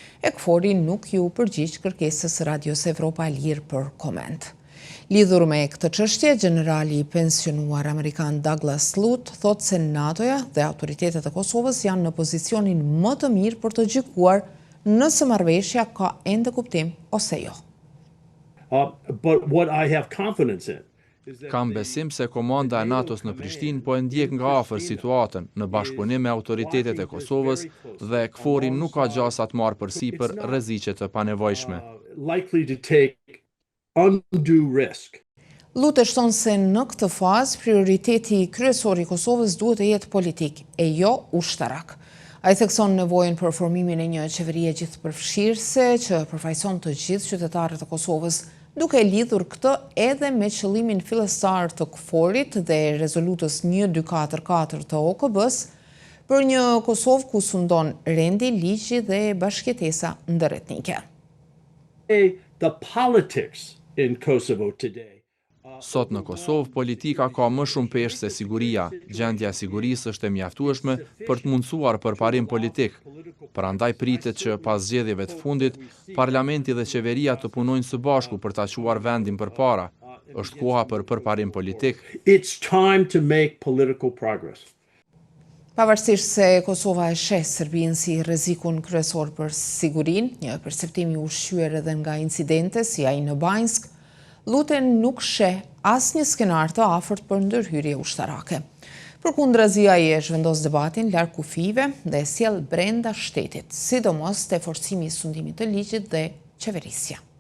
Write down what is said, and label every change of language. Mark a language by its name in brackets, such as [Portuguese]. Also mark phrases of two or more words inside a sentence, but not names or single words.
[Albanian] e KFOR-i nuk ju përgjigj kërkesës Radios Evropa e Lirë për koment. Lidhur me këtë çështje, generali i pensionuar amerikan Douglas Lute thotë se NATO-ja dhe autoritetet e Kosovës janë në pozicionin më të mirë për të gjykuar nëse marrëveshja ka ende kuptim ose jo. [English] But what I have confidence in is that [Albanian] Kam besim se komanda e NATO-s në Prishtinë po e ndjek nga afër situatën në bashkëpunim me autoritetet e Kosovës dhe KFOR-i nuk ka gjasa të marrë përsipër rreziqe të panevojshme. [English] likely to take undue risk. [Albanian] Lute shton se në këtë fazë prioriteti kryesor i Kosovës duhet të jetë politik e jo ushtarak. Ai thekson nevojën për formimin e një qeverie gjithëpërfshirëse që përfaqëson të gjithë qytetarët e Kosovës, duke lidhur këtë edhe me qëllimin fillestar të KFOR-it dhe rezolutës 1244 të OKB-s për një Kosovë ku sundon rendi, ligji dhe bashkëjetesa ndëretnike. [English] The politics in Kosovo today. [Albanian] Sot në Kosovë, politika ka më shumë peshë se siguria. Gjendja e sigurisë është e mjaftueshme për të mundësuar përparim politik. Prandaj pritet që pas zgjedhjeve të fundit, parlamenti dhe qeveria të punojnë së bashku për ta çuar vendin përpara. Është koha për përparim politik. [English] It's time to make political progress. [Albanian] Pavarësisht se Kosova e sheh Serbinë si rrezikun kryesor për sigurinë, një perceptim i ushqyer edhe nga incidente si ai në Banjsk, Lute nuk sheh asnjë skenar të afërt për ndërhyrje ushtarake. Përkundrazi ai e zhvendos debatin larg kufive dhe e sjell brenda shtetit, sidomos te forcimi i sundimit të ligjit dhe qeverisja.